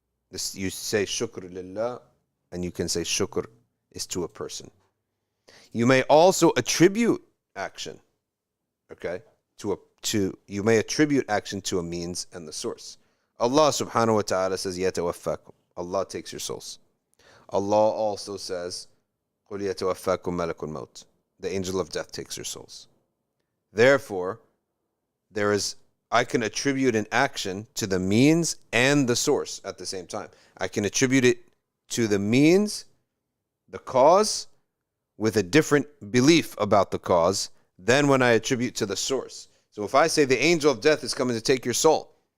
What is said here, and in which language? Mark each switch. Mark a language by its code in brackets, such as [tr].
[en] You say [ar] shukr lillah, [en] and you can say shukr is to a person. You may also attribute action, okay, you may attribute action to a means and the source. Allah subhanahu wa ta'ala says, [ar] يَتَوَفَّاكُمْ. [en] Allah takes your souls. Allah also says, [ar] قُلْ يَتَوَفَّاكُمْ مَلَكُ الْمَوْتِ. [en] The angel of death takes your souls. Therefore, I can attribute an action to the means and the source at the same time. I can attribute it to the means, the cause, with a different belief about the cause than when I attribute to the source. So if I say the angel of death is coming to take your soul,